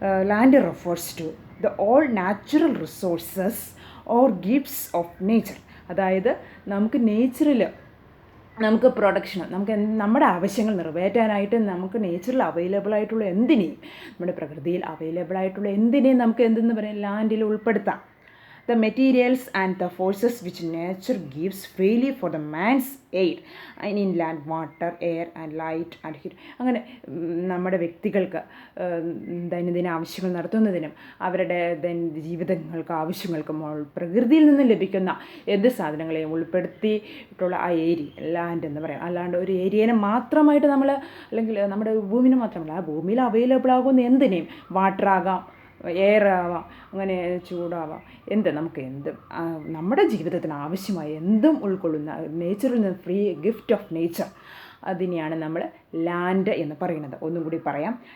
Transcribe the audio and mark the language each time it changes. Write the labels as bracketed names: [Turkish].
[English] Land refers to the all natural resources or gifts of nature. [Malayalam] അതായത് നമുക്ക് നേച്ചറിൽ നമുക്ക് production, നമുക്ക് നമ്മുടെ ആവശ്യങ്ങൾ നിറവേറ്റാനായിട്ട് നമുക്ക് നേച്ചറിൽ അവൈലബിൾ ആയിട്ടുള്ള എന്തിനേയും, നമ്മുടെ പ്രകൃതിയിൽ അവൈലബിൾ ആയിട്ടുള്ള എന്തിനേയും നമുക്ക് എന്തെന്ന് പറയാം, ലാൻഡിൽ ഉൾപ്പെടുത്താം. [English] The materials and the forces which nature gives freely for the man's aid in land, water, air and light and heat. [Malayalam] അങ്ങനെ നമ്മുടെ വ്യക്തികൾക്ക് ദൈനംദിന ആവശ്യങ്ങൾ നടത്തുന്നതിനും അവരുടെ ജീവിതങ്ങൾക്ക് ആവശ്യങ്ങൾക്കും പ്രകൃതിയിൽ നിന്ന് ലഭിക്കുന്ന എന്ത് സാധനങ്ങളെയും ഉൾപ്പെടുത്തിയിട്ടുള്ള ആ ഏരിയ ലാൻഡ് എന്ന് പറയാം. അല്ലാണ്ട് ഒരു ഏരിയനെ മാത്രമായിട്ട് നമ്മൾ, അല്ലെങ്കിൽ നമ്മുടെ ഭൂമിനെ മാത്രമല്ല, ആ ഭൂമിയിൽ അവൈലബിൾ ആകുന്ന എന്തിനേയും, വാട്ടർ ആകാം, എയർ ആവാം, അങ്ങനെ ചൂടാവാം, നമുക്ക് നമ്മുടെ ജീവിതത്തിന് ആവശ്യമായ എന്തും ഉൾക്കൊള്ളുന്ന നേച്ചറിൽ നിന്ന് [English] free gift of nature, [Malayalam] അതിനെയാണ് നമ്മൾ ലാൻഡ് എന്ന് പറയുന്നത്. ഒന്നും കൂടി പറയാം.